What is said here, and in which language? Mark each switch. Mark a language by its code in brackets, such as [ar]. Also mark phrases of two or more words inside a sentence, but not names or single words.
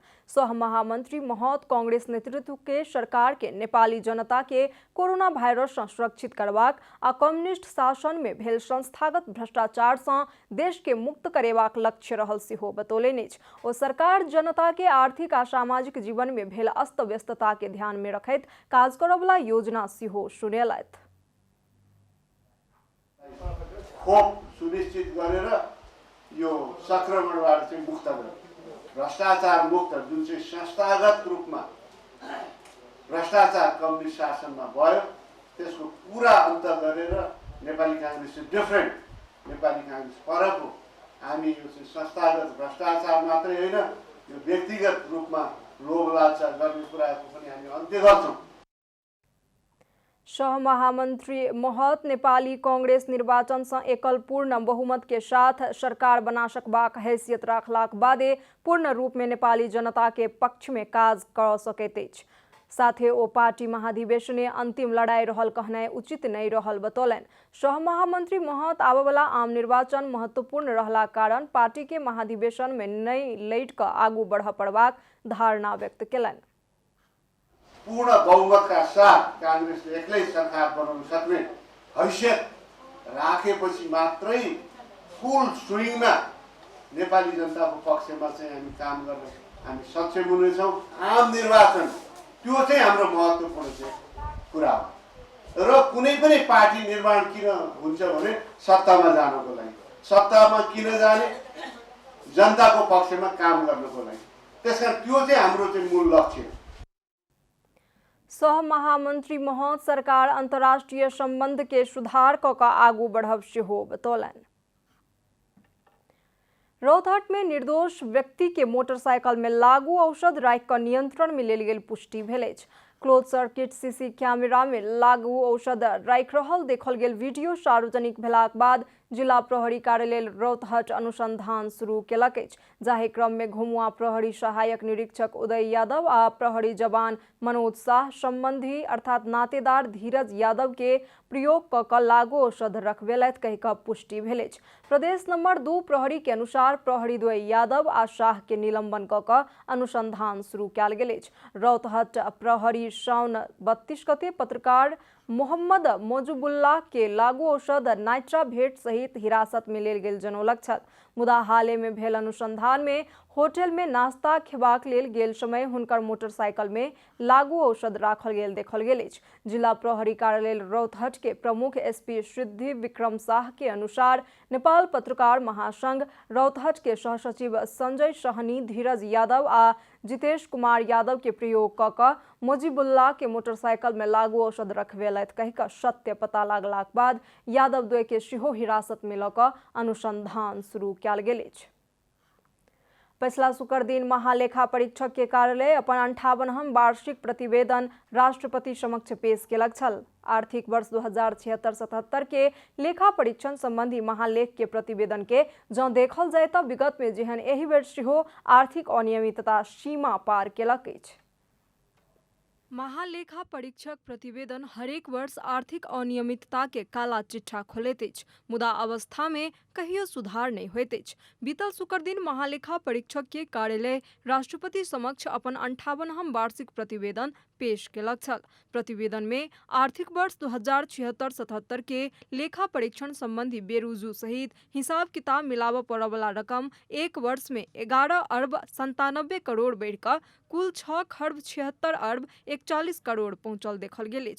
[mai] सह महामंत्री महत कांग्रेस नेतृत्व के सरकार के नेपाली जनता के कोरोना वायरस से सुरक्षित करबाक आ कम्युनिस्ट शासन में भेल संस्थागत भ्रष्टाचार से देश के मुक्त करेबाक लक्ष्य रहल सेहो बतौलेनि। ओ सरकार जनता के आर्थिक आ सामाजिक जीवन में भेल अस्त व्यस्तता के ध्यान में रखैत काज करबला योजना सेहो सुनेलथि। [ne] खोप सुनिश्चित गरेर यो संक्रमणबाट चाहिँ मुक्त गर्नु, भ्रष्टाचार मुक्त जुन चाहिँ संस्थागत रूपमा भ्रष्टाचार कम्युनिस्ट शासनमा भयो त्यसको पुरा अन्त गरेर नेपाली कांग्रेस चाहिँ डिफरेन्ट, नेपाली कांग्रेस फरक हो। हामी यो चाहिँ संस्थागत भ्रष्टाचार मात्रै होइन, यो व्यक्तिगत रूपमा लोभ लालसा गर्ने कुराको पनि हामी अन्त्य गर्छौँ। [mai] सह महामंत्री महत नेपाली कांग्रेस निर्वाचन से एकल पूर्ण बहुमत के साथ सरकार बना सकबाक हैसियत राखलाक बादे पूर्ण रूप में नेपाली जनता के पक्ष में काज कर सकैत अछि। साथे ओ पार्टी महाधिवेशने अंतिम लड़ाई रहल कहनाइ उचित नहीं रहल बतौलन। सह महामंत्री महत आबवला आम निर्वाचन महत्वपूर्ण रहला कारण पार्टी के महाधिवेशन में नहीं लैट क आगू बढ़ पड़बाक धारणा व्यक्त केलन। [ne] पूर्ण बहुमतका साथ कांग्रेसले एक्लै सरकार बनाउन सक्ने हैसियत राखेपछि मात्रै [en] full swing [ne] नेपाली जनताको पक्षमा चाहिँ हामी काम गर्न हामी सक्षम हुनेछौँ। आम निर्वाचन त्यो चाहिँ हाम्रो महत्त्वपूर्ण चाहिँ कुरा हो। र कुनै पनि पार्टी निर्माण किन हुन्छ भने सत्तामा जानको लागि, सत्तामा किन जाने, जनताको पक्षमा काम गर्नको लागि। त्यसकारण त्यो चाहिँ हाम्रो चाहिँ मूल लक्ष्य हो। [mai] सह महामंत्री महत सरकार अंतर्राष्ट्रीय संबंध के सुधार क आगू बढ़ब सेहो बतौलन। रौतहट में निर्दोष व्यक्ति के मोटरसाइकिल में लागू औषध राखि क नियंत्रण में लेल गेल पुष्टि भेल अछि। [en] close circuit CC camera [mai] में लागू औषध राखि रहल देखल गेल वीडियो सार्वजनिक भेलाक बाद जिला प्रहरी कार्यालय रौतहट अनुसंधान शुरू केलक अछि। जाहि क्रम में घुमुआ प्रहरी सहायक निरीक्षक उदय यादव आ प्रहरी जवान मनोज शाह संबंधी अर्थात नातेदार धीरज यादव के प्रयोग क लागू औषध रखवेलथि कहि क पुष्टि भेल अछि। प्रदेश नंबर 2 प्रहरी के अनुसार प्रहरी द्वय यादव आ शाह के निलंबन क अनुसंधान शुरू कयल गेल अछि। रौतहट प्रहरी साउन 32 गते पत्रकार मोहम्मद मोजुबुल्लाह के लागू औषध नाइट्राभेट सहित हिरासत में लेल गेल जनौलक छल। मुदा हाले में भेल अनुसंधान में होटल में नाश्ता खेबाक लेल गेल समय हुनकर मोटरसाइकिल में लागू औषध राखल गेल देखल गेल अछि। जिला प्रहरी कार्यालय रौतहट के प्रमुख एसपी सिद्धि विक्रम शाह के अनुसार नेपाल पत्रकार महासंघ रौतहट के सहसचिव संजय सहनी धीरज यादव आ जितेश कुमार यादव के प्रयोग क मोजिबुल्लाह के मोटरसाइकिल में लागू औषध रखवेलथि कहि क सत्य पता लागलाक बाद यादव द्वय के सेहो हिरासत में ल क अनुसंधान शुरू कयल गेल अछि। पिछला शुक्र दिन महालेखा परीक्षक के कार्यालय अपन 58वां वार्षिक प्रतिवेदन राष्ट्रपति समक्ष पेश केलक छल। आर्थिक वर्ष 2076-77 के लेखा परीक्षण संबंधी महालेख के प्रतिवेदन के जँ देखल जाय तऽ विगत में जेहन एहि बेर सेहो आर्थिक अनियमितता सीमा पार केलक अछि। महालेखा परीक्षक प्रतिवेदन हरेक वर्ष आर्थिक अनियमितता के काला चिट्ठा खोलैत अछि, मुदा अवस्था में कहियो सुधार नहीं होइत अछि। बीतल शुक्र दिन महालेखा परीक्षक के कार्यालय राष्ट्रपति समक्ष अपन 58वां वार्षिक प्रतिवेदन पेश केलक छल। प्रतिवेदन में आर्थिक वर्ष 2076-77 के लेखा परीक्षण संबंधी बेरुजू सहित हिसाब किताब मिलाबऽ पड़यवला रकम एक वर्ष में 11 अरब 97 करोड़ बढ़ि कऽ कुल 6 खर्ब 76 अरब 41 करोड़ पहुंचल देखल गेल अछि।